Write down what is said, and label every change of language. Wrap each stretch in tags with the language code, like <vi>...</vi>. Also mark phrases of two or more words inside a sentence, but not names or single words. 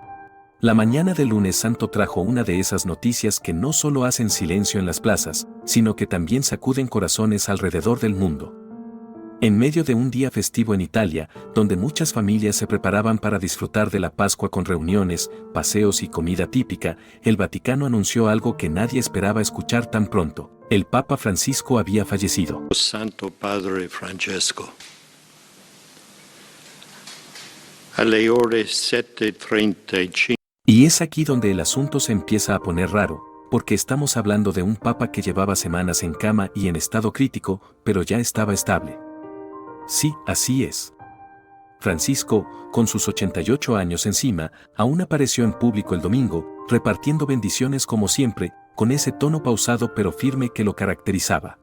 <es>La mañana del lunes santo trajo una de esas noticias que no solo hacen silencio en las plazas, sino que también sacuden corazones alrededor del mundo. En medio de un día festivo en Italia, donde muchas familias se preparaban para disfrutar de la Pascua con reuniones, paseos y comida típica, el Vaticano anunció algo que nadie esperaba escuchar tan pronto: el Papa Francisco había fallecido.</es> <it>Santo Padre Francesco. Alle ore 7:35.</it> <es>Y es aquí donde el asunto se empieza a poner raro, porque estamos hablando de un papa que llevaba semanas en cama y en estado crítico, pero ya estaba estable. Sí, así es. Francisco, con sus 88 años encima, aún apareció en público el domingo, repartiendo bendiciones como siempre, con ese tono pausado pero firme que lo caracterizaba.</es>